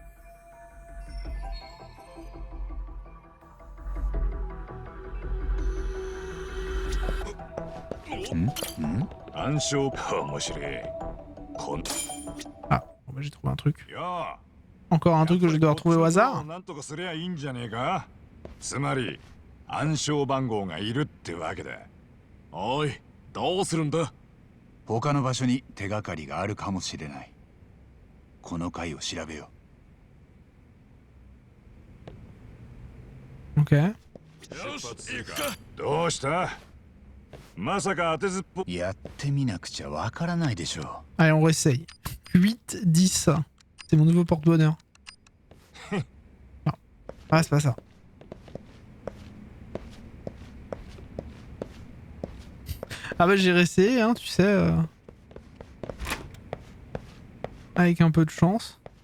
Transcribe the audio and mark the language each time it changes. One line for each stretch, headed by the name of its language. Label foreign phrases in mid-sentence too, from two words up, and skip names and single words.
French: Ah, bon bah j'ai trouvé un truc. Encore un truc que je dois retrouver au hasard?
Japanese: つまり暗証番号がいるってわけだ。おい、どうするんだ？他の場所に手がかりがあるかもしれない。この階を調べよう。OK。どうした？まさか当てずっぽ。やってみなくちゃわからないでしょう。
French: Allez, on réessaye. 8, 10. C'est mon nouveau porte-bonheur. Non. Ah, c'est pas ça. Ah bah j'ai réessayé, hein, tu sais. Avec un peu de chance.